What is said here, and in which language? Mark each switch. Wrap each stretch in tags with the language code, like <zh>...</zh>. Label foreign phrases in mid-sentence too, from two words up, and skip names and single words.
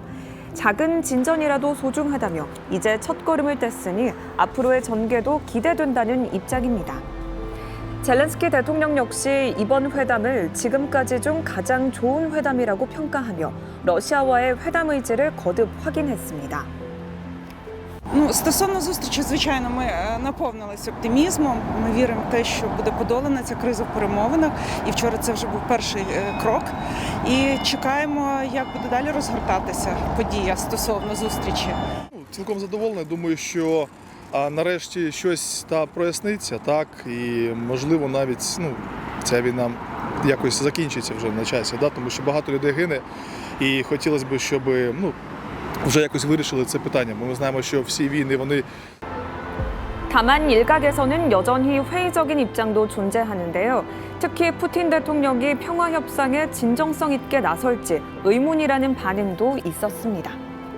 <ko>작은 진전이라도 소중하다며 이제 첫걸음을 뗐으니 앞으로의 전개도 기대된다는 입장입니다. 젤렌스키 대통령 역시 이번 회담을 지금까지 중 가장 좋은 회담이라고 평가하며 러시아와의 회담 의지를 거듭 확인했습니다.</ko> <uk>Стосовно зустрічі, звичайно, ми наповнилися оптимізмом. Ми віримо в те, що буде подолана ця криза в перемовинах. І вчора це вже був перший крок. І чекаємо, як буде далі розгортатися подія стосовно зустрічі. Цілком задоволений. Думаю, що нарешті щось проясниться, так, і можливо навіть ця війна якось закінчиться вже на часі, тому що багато людей гине, і хотілося б, щоб вже якось вирішили це питання. Бо ми знаємо, що всі війни, вони</uk> <ko>다만 일각에서는 여전히 회의적인 입장도 존재하는데요. 특히 푸틴 대통령이 평화 협상에 진정성 있게 나설지 의문이라는 반응도 있었습니다.</ko>